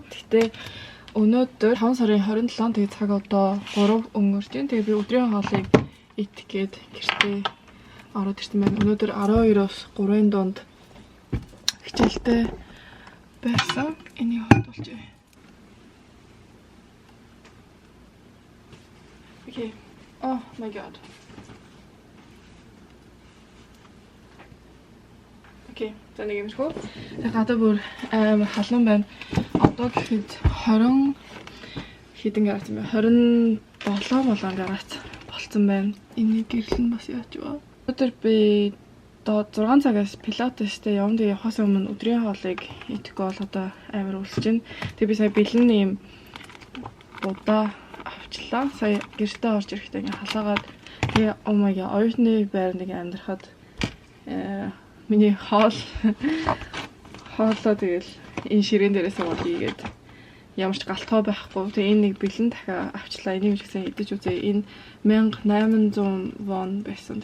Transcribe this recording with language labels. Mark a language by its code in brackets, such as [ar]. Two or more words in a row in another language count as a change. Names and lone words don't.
[mn] Гэтэ өнөөдөр 5 сарын 27 тэгээд цаг одоо 3 өнгөрч байна. Тэгээд би өдрийн хоолыг идэх гээд гэртээ ороод ирсэн байна. Өнөөдөр 12-оос 3-ын донд хичээлтэй байсан. Энийг хадгалж байна. [en] Okay. Oh my god. [mn] Okay. За нэг юм шүү. Тэгээ гадаа бүр амар халуун байна. Одоо гэхэд 20 хэдэн градус юм бэ? 27 градус болцсон байна. Энийг гэрлэн бас яаж вэ? Өдөр би 6 цагаас пилатестэй явна. Тэгээ явахаас өмнө өдрийн хоолыг идэхгүй бол одоо амар үлсэж байна. Тэгээ би сая бэлэн юм удаа авчлаа. Сая гэртээ орж ирэхдээ ингээ халаагаад тэгээ [en] oh my god [mn] оюутны байранд ингээ амьдрахад миний хоолоо тэгэл энэ ширээн дээрээс аваад ийгээд ямар ч галтгой байхгүй. Тэгээ энэ нэг бэлэн дахиад авчлаа. Энийг ч гэсэн идэж үзье. Энэ 1800 вон байсан.